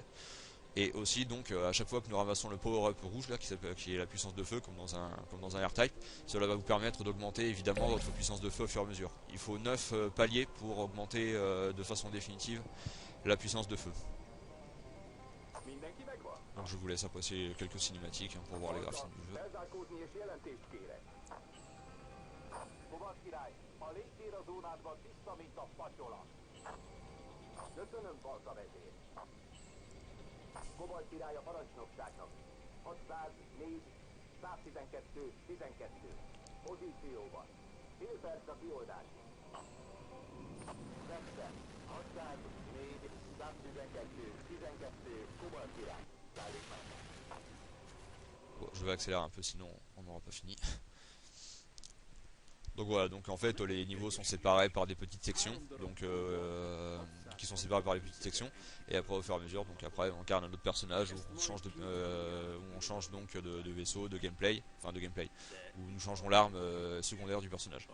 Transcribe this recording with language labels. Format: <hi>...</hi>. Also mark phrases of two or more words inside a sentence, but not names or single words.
<fr>Et aussi donc à chaque fois que nous ramassons le</fr> <en>power up</en> <fr>rouge là qui est la puissance de feu comme dans un R-Type, cela va vous permettre d'augmenter évidemment votre puissance de feu au fur et à mesure. Il faut 9 paliers pour augmenter de façon définitive la puissance de feu. Donc je vous laisse apprécier quelques cinématiques pour voir les graphismes du jeu.</fr> <hu>Kobold király a parancsnokságnak. 604, 112, 12. Pozícióban. Fél perc a kioldási. 70, 604, 112, 12, Kobold király.</hu> <fr>Bon, je vais accélérer un peu sinon on n'aura pas fini. Donc voilà, donc en fait les niveaux sont séparés par des petites sections, donc qui sont séparés par les petites sections, et après au fur et à mesure, donc après on incarne un autre personnage où on change donc de vaisseau, de gameplay, où nous changeons l'arme secondaire du personnage.</fr>